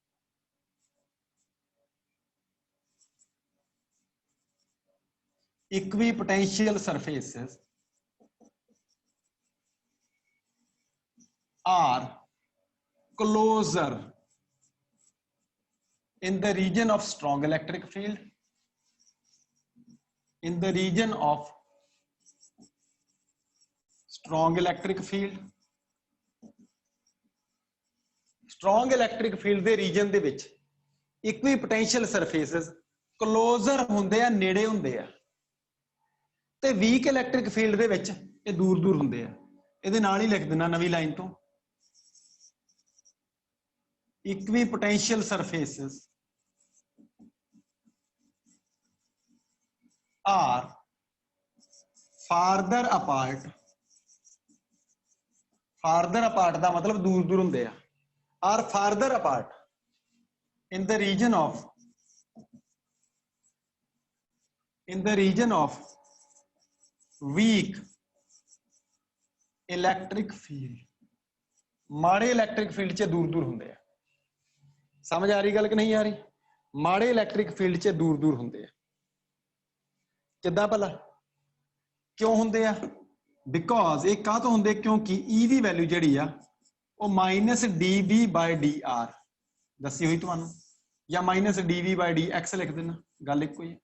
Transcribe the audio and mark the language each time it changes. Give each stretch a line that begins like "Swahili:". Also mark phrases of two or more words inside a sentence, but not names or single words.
English: Equipotential surfaces are closer in the region of strong electric field, in the region of strong electric field, strong electric field
Punjabi: ਦੇ region ਦੇ ਵਿੱਚ
English: equipotential surfaces closer
Punjabi: ਹੁੰਦੇ ਆ, ਨੇੜੇ ਹੁੰਦੇ ਆ, ਤੇ
English: weak electric field
Punjabi: ਦੇ ਵਿੱਚ ਇਹ ਦੂਰ ਦੂਰ ਹੁੰਦੇ ਆ। ਇਹਦੇ ਨਾਲ ਹੀ ਲਿਖ ਦਿੰਨਾ ਨਵੀਂ ਲਾਈਨ ਤੋਂ,
English: equipotential surfaces are farther apart, farther apart
Punjabi: ਦਾ ਮਤਲਬ ਦੂਰ ਦੂਰ ਹੁੰਦੇ ਆ,
English: are farther apart in the region of weak electric field,
Punjabi: ਮਾੜੇ
English: electric field
Punjabi: ਚ ਦੂਰ ਦੂਰ ਹੋਣਗੇ। ਸਮਝ ਆ ਰਹੀ ਗੱਲ ਕਿ ਨਹੀਂ ਆ ਰਹੀ? ਮਾੜੇ
English: electric field
Punjabi: ਚ ਦੂਰ ਦੂਰ ਹੋਣਗੇ। ਕਿੱਦਾਂ ਭਲਾ ਕਿਉਂ ਹੋਣਗੇ ਆ? ਬਿਕੌਜ਼ ਇੱਕ ਕਾਹ ਤੋਂ ਹੋਣਗੇ ਕਿਉਂਕਿ ਈ ਦੀ ਵੈਲਿਊ ਜਿਹੜੀ ਆ ਉਹ
English: minus dV by dr
Punjabi: ਦੱਸੀ ਹੋਈ ਤੁਹਾਨੂੰ, ਜਾਂ
English: minus dV by dx
Punjabi: ਲਿਖ ਦੇਣਾ, ਗੱਲ ਇੱਕ ਹੀ ਹੈ।